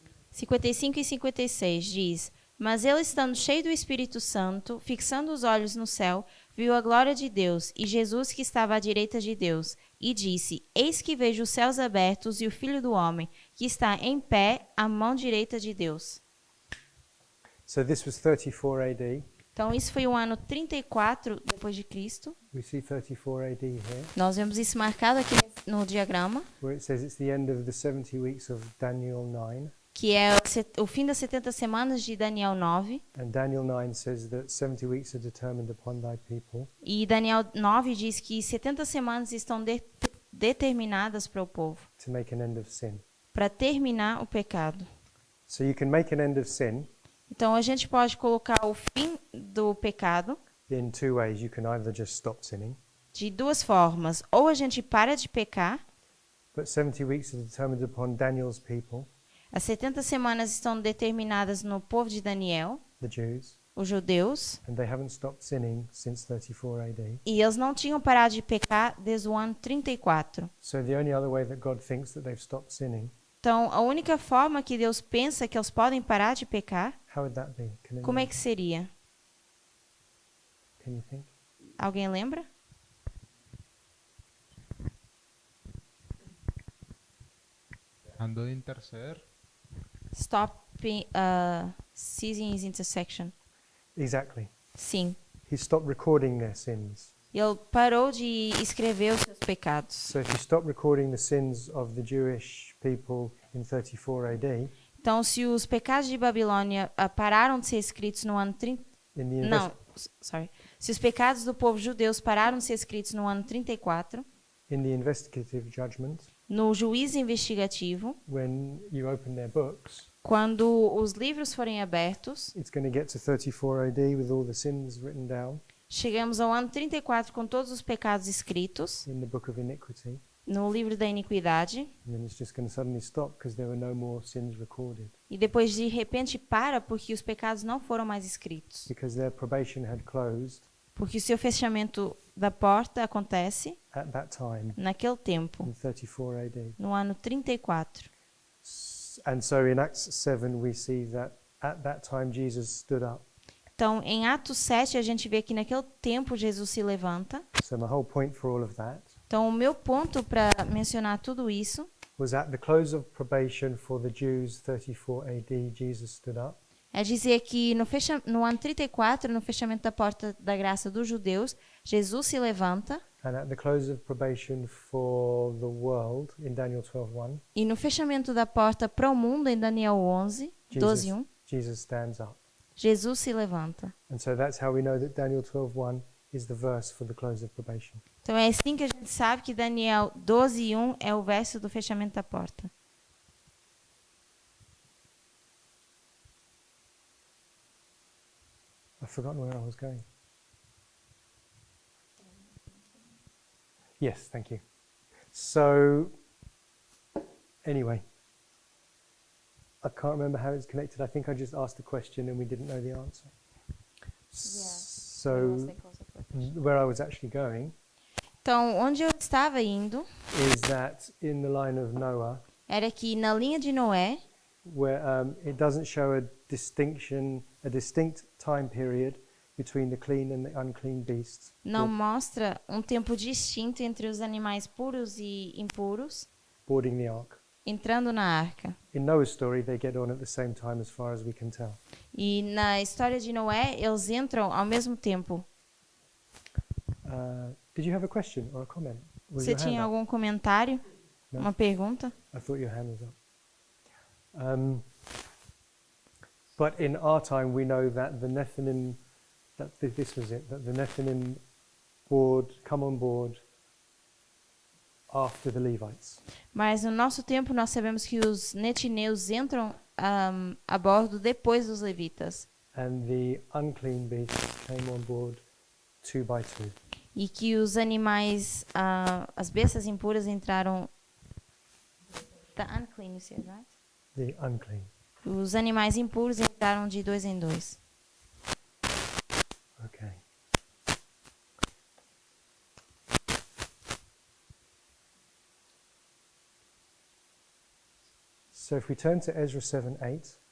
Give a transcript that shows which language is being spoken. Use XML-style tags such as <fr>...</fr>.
<pt>(55) e 56 diz: Mas ele, estando cheio do Espírito Santo, fixando os olhos no céu, viu a glória de Deus e Jesus que estava à direita de Deus, e disse: Eis que vejo os céus abertos e o Filho do Homem, que está em pé à mão direita de Deus.</pt> <en>So this was 34 AD.</en> <pt>Então, isso foi o ano 34 depois de Cristo.</pt> <en>We see 34 AD here,</en> <pt>Nós vemos isso marcado aqui no diagrama,</pt> <en>where it says it's the end of the 70 weeks of Daniel 9.</en> <pt>que é o fim das 70 semanas de Daniel 9.</pt> <en>And Daniel 9 says that 70 weeks are determined upon thy people.</en> <pt>E Daniel 9 diz que 70 semanas estão determinadas para o povo,</pt> <en>To make an end of sin.</en> <pt>para terminar o pecado.</pt> <en>So you can make an end of sin</en> <pt>Então a gente pode colocar o fim do pecado</pt> <en>in two ways. You can either just stop sinning,</en> <pt>de duas formas. Ou a gente para de pecar.</pt> <en>but 70 weeks are determined upon Daniel's people,</en> <pt>As 70 semanas estão determinadas no povo de Daniel,</pt> <en>the Jews,</en> <pt>os judeus,</pt> <en>and they haven't stopped sinning since 34 AD.</en> <pt>e eles não tinham parado de pecar desde o ano 34.</pt> <en>So the only other way that God thinks that they've stopped sinning,</en> <pt>Então, a única forma que Deus pensa que eles podem parar de pecar,</pt> <en>how would that be?</en> <pt>como é que seria?</pt> <en>Can you think?</en> <pt>Alguém lembra?</pt> <es>Dejando de interceder.</es> <en>Stopping, ceasing his intersection. Exactly.</en> <pt>Sim.</pt> <en>He stopped recording their sins.</en> <pt>Ele parou de escrever os seus pecados.</pt> <en>So if you stop recording the sins of the Jewish people in 34 AD,</en> <pt>Então, se os pecados de Babilônia pararam de ser escritos no ano 30...</pt> <en>in the</en> <pt>Não,</pt> <en>sorry.</en> <pt>Se os pecados do povo judeu pararam de ser escritos no ano 34,</pt> <en>in the investigative judgment,</en> <pt>no juízo investigativo,</pt> <en>when you open their books,</en> <pt>quando os livros forem abertos,</pt> <en>it's going to get to 34 AD with all the sins written down</en> <pt>chegamos ao ano 34 com todos os pecados escritos</pt> <en>in the book of iniquity,</en> <pt>no livro da iniquidade,</pt> <en>and then it's just going to suddenly stop because there were no more sins recorded</en> <pt>e depois de repente para porque os pecados não foram mais escritos.</pt> <en>because their probation had closed</en> <pt>Porque o seu fechamento da porta acontece</pt> <en>at that time</en> <pt>naquele tempo,</pt> <en>in 34 AD.</en> <pt>no ano 34.</pt> <en>And so in Acts 7 we see that at that time Jesus stood up.</en> <pt>Então, em Atos 7, a gente vê que naquele tempo Jesus se levanta.</pt> <en>So my whole point for all of that</en> <pt>Então, o meu ponto para mencionar tudo isso</pt> <en>was at the close of probation for the Jews, 34 AD, Jesus stood up.</en> <pt>é dizer que no ano 34, no fechamento da porta da graça dos judeus, Jesus se levanta.</pt> <en>And at the close of probation for the world, in Daniel 12:1,</en> <pt>E no fechamento da porta para o mundo, em Daniel 11, 12:1,</pt> <en>Jesus stands up.</en> <pt>Jesus se levanta.</pt> <en>And so that's how we know that Daniel 12:1 is the verse for the close of probation.</en> <pt>Então, é assim que a gente sabe que Daniel 12:1 é o verso do fechamento da porta.</pt> <en>I've forgotten where I was going. Yes, thank you. So, anyway, I can't remember how it's connected. I think I just asked the question and we didn't know the answer. So, where I was actually going</en> <pt>Então, onde eu estava indo</pt> <en>is that in the line of Noah,</en> <pt>era que na linha de Noé,</pt> <en>where it doesn't show a distinct time period between the clean and the unclean beasts.</en> <pt>não mostra um tempo distinto entre os animais puros e impuros</pt> <en>Boarding the ark.</en> <pt>entrando na arca.</pt> <en>In Noah's story, they get on at the same time as far as we can tell.</en> <pt>E na história de Noé, eles entram ao mesmo tempo.</pt> <en>Did you have a question or a comment? Was</en> <pt>Você</pt> <en>your hand</en> <pt>tinha</pt> <en>up?</en> <pt>algum comentário? Não. Uma pergunta?</pt> <en>I thought your hand was up. But in our time, we know that the Nephilim, this was it, that the Nephilim come on board after the Levites.</en> <pt>Mas no nosso tempo, nós sabemos que os netineus entram a bordo depois dos levitas.</pt> <en>And the unclean beasts came on board 2 by 2.</en> <pt>E que os animais, as bestas impuras entraram...</pt> <en>The unclean, you said, right? The unclean.</en> <pt>Os animais impuros entraram de 2 em 2.</pt> <en>Okay. So if we turn to Ezra 7:8,</en>